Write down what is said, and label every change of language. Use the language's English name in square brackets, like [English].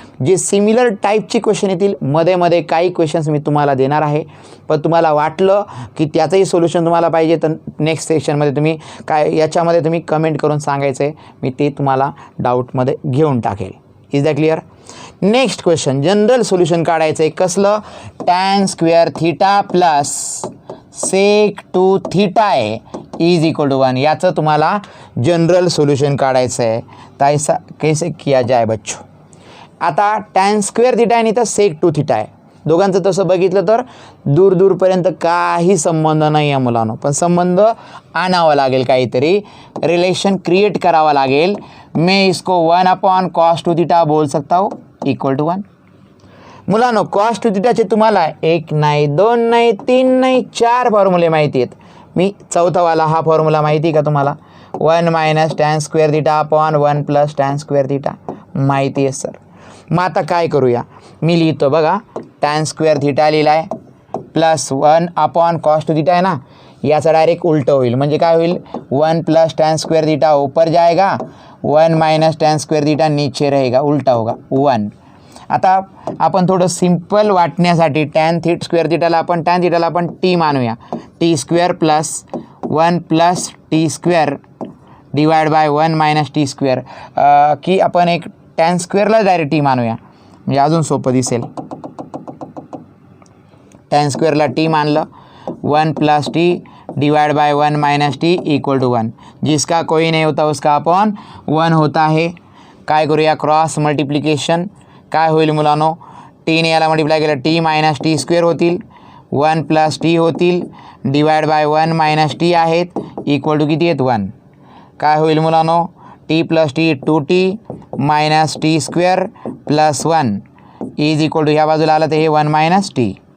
[Marathi] जे सिमिलर टाईपची क्वेश्चन येतील मध्ये मध्ये काही क्वेश्चन्स मी तुम्हाला देणार आहे, पण तुम्हाला वाटलं की त्याचंही सोल्युशन तुम्हाला पाहिजे तर नेक्स्ट सेक्शनमध्ये तुम्ही काय याच्यामध्ये तुम्ही कमेंट करून सांगायचं आहे, मी ते तुम्हाला डाऊटमध्ये घेऊन टाकेल. [English] Is that clear? [Marathi] Next question general solution काढायचं आहे. कसलं? Tan square theta plus sec 2 theta आहे इज इक्वल टू 1. याचं तुम्हाला जनरल सोल्युशन काढायचं आहे. [Hindi] तर ऐसा कैसे किया जाए बच्चो? [Marathi] आता टॅन स्क्वेअर थिटा आणि इथं सेक 2 थिटा आहे. दोघांचं तसं बघितलं तर दूरपर्यंत काही संबंध नाही आहे मुलांनो, पण संबंध आणावा लागेल, काहीतरी रिलेशन क्रिएट करावा लागेल. [Hindi] मैं इसको 1/cos 2 थीटा बोल सकता हूँ इक्वल टू 1. [Marathi] मुलांनो cos 2 थीटाचे तुम्हाला 1 नाही 2 नाही 3 नाही 4 फॉर्म्युले माहिती आहेत. मी चौथावाला हा फॉर्म्युला माहिती का तुम्हाला? 1 - tan square theta upon 1 + tan square theta माहिती आहे सर. मग आता काय करूया, मी लिहितो बघा. tan स्क्वेअर थिटा लिहिला आहे प्लस 1/cos 2 थीटा आहे ना, याचा डायरेक्ट उलटं होईल. म्हणजे काय होईल, [Hindi] 1 + tan स्क्वेअर थीटा ऊपर जाएगा, 1 - tan स्क्वेअर थीटा नीचे रहेगा, उलटा होगा 1. [Marathi] आता आपण थोडं सिंपल वाटण्यासाठी टॅन स्क्वेअर थिटाला आपण टी मानूया. T square plus 1 + T square divide by 1 - T square, की आपण एक टॅन स्क्वेअरला डायरेक्ट टी मानूया म्हणजे अजून सोपं दिसेल. टॅन स्क्वेअरला टी मानलं, 1 + T divide by 1 - T equal to 1. [Hindi] जिसका कोई नहीं होता उसका अपॉन 1 होता है. [Marathi] काय करूया, क्रॉस मल्टिप्लिकेशन. काय होईल मुलांनो, टीने याला मल्टिप्लाय केलं टी - टी स्क्वेअर होतील, 1 + टी होतील डिवाइड बाय 1 - टी आहेत इक्वल टू किती आहेत 1. काय होईल मुलांनो, T + T 2t - T square plus 1 is equal to ह्या बाजूला आलं तर हे 1 - टी.